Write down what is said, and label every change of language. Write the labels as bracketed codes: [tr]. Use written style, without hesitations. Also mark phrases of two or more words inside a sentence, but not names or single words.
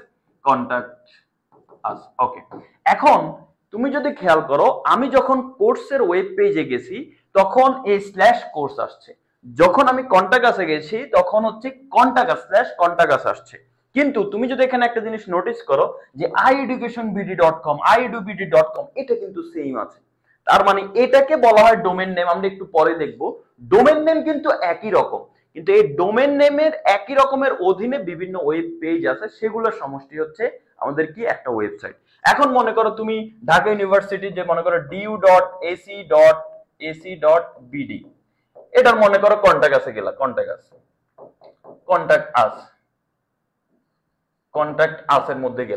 [en] contact us, okay. [bn] এখন তুমি যদি খেয়াল করো, আমি যখন কোর্সের [en] web page [bn] গেছি তখন এই /কোর্স আসছে, যখন আমি [en] contact us [bn] গেছি তখন হচ্ছে কন্টাক্ট /কন্টাক্ট আসছে। কিন্তু তুমি যদি এখানে একটা জিনিস নোটিস করো যে iEducationBD.com iEduBD.com এটা কিন্তু সেম আছে। তার মানে এটাকে বলা হয় [en] domain name. [bn] আমরা একটু পরে দেখব [en] domain name [bn] কিন্তু একই রকম, কিন্তু এই [en] domain name [bn] একই রকমের অধীনে বিভিন্ন [en] web page [bn] আছে, সেগুলোর সমষ্টি হচ্ছে আমাদের কি একটা ওয়েবসাইট। এখন মনে করো তুমি ঢাকা ইউনিভার্সিটি যে মনে করো du.ac.bd এটার মনে করো [en] contact us [bn] গেলা, [en] contact us [bn] এর মধ্যে গেলা।